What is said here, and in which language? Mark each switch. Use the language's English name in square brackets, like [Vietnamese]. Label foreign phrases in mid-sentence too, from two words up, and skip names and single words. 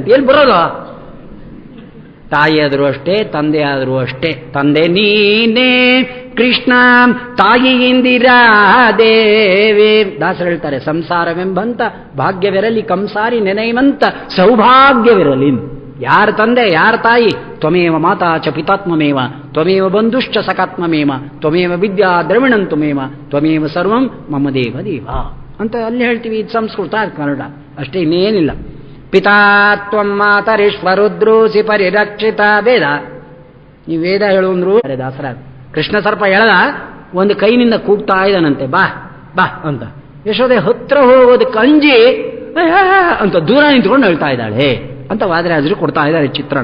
[Kannada] ಎಲ್ಲಿ ಬರೋದು? ತಾಯಿ ಆದರೂ ಅಷ್ಟೇ, ತಂದೆ ಆದರೂ ಅಷ್ಟೇ. ತಂದೆ ನೀನೇ ಕೃಷ್ಣ, ತಾಯಿ ಇಂದಿರಾ ದೇವಿ. ದಾಸರು ಹೇಳ್ತಾರೆ, ಸಂಸಾರವೆಂಬಂತ ಭಾಗ್ಯವಿರಲಿ ಕಂಸಾರಿ ನೆನೆಯುವಂತ ಸೌಭಾಗ್ಯವಿರಲಿ. ಯಾರ ತಂದೆ ಯಾರ ತಾಯಿ? [Sanskrit] ತ್ವಮೇವ ಮಾತಾ ಚ ಪಿತಾತ್ಮಮೇವ, ತ್ವಮೇವ ಬಂಧುಶ್ಚ ಸಕಾತ್ಮಮೇವ, ತ್ವಮೇವ ವಿದ್ಯಾ ದ್ರವಿಣಂ ತ್ವಮೇವ, ತ್ವಮೇವ ಸರ್ವಂ ಮಮ ದೇವ ದೇವ [Kannada] ಅಂತ ಅಲ್ಲಿ ಹೇಳ್ತೀವಿ. ಇದು ಸಂಸ್ಕೃತ, ಅದು ಕನ್ನಡ ಅಷ್ಟೇ, ಇನ್ನೇನಿಲ್ಲ. [Sanskrit] ಪಿತಾ ತ್ವಂ ಮಾತರಿಶ್ವರುದ್ರೋಸಿ ಪರಿರಕ್ಷಿತ ವೇದ. [Kannada] ಈ ವೇದ ಹೇಳುವಂದ್ರು ದಾಸರ. ಕೃಷ್ಣ ಸರ್ಪ ಎಳೆದ, ಒಂದು ಕೈನಿಂದ ಕೂಗ್ತಾ ಇದ್ದಾನಂತೆ, ಬಾ ಬಾ ಅಂತ. ಯಶೋದೆ ಹತ್ರ ಹೋಗೋದಕ್ಕೆ ಅಂಜಿ ಅಂತ ದೂರ ನಿಂತ್ಕೊಂಡು ಹೇಳ್ತಾ ಇದ್ದಾಳೆ ಅಂತ ವಾದರಾಜರು ಕೊಡ್ತಾ ಇದ್ದಾರೆ ಚಿತ್ರಣ.